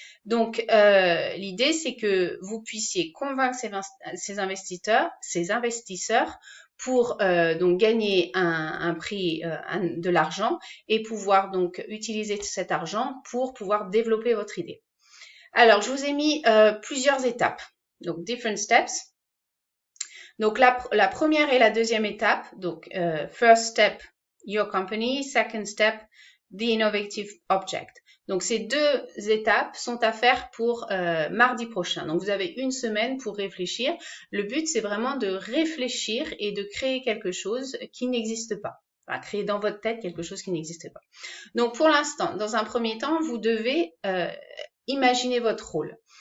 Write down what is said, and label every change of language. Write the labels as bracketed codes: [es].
[fr] Donc l'idée c'est que vous puissiez convaincre ces investisseurs pour donc gagner un prix, de l'argent et pouvoir donc utiliser cet argent pour pouvoir développer votre idée. Alors je vous ai mis plusieurs étapes. Donc, [en] different steps. [fr] Donc, la première et la deuxième étape. [en] Donc, first step, your company. Second step, the innovative object. [fr] Donc, ces deux étapes sont à faire pour mardi prochain. Donc, vous avez une semaine pour réfléchir. Le but, c'est vraiment de réfléchir et de créer quelque chose qui n'existe pas. Enfin, créer dans votre tête quelque chose qui n'existe pas. Donc, pour l'instant, dans un premier temps, vous devez imaginer votre rôle.